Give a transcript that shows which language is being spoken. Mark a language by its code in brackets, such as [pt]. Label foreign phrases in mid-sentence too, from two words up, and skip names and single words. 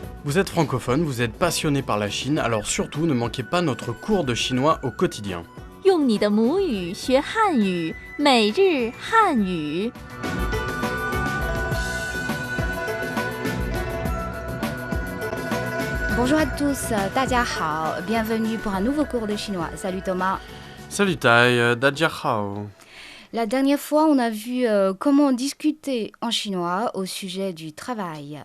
[fr] Vous êtes francophone, vous êtes passionné par la Chine, alors surtout ne manquez pas notre cours de chinois au quotidien. [zh] 用你的母语学汉语，每日汉语。 [fr] Bonjour à tous, [zh] 大家好 [fr] bienvenue pour un nouveau cours de chinois. Salut Thomas. Salut Tai, Dajiahao. La dernière fois, on a vu comment discuter en chinois au sujet du travail.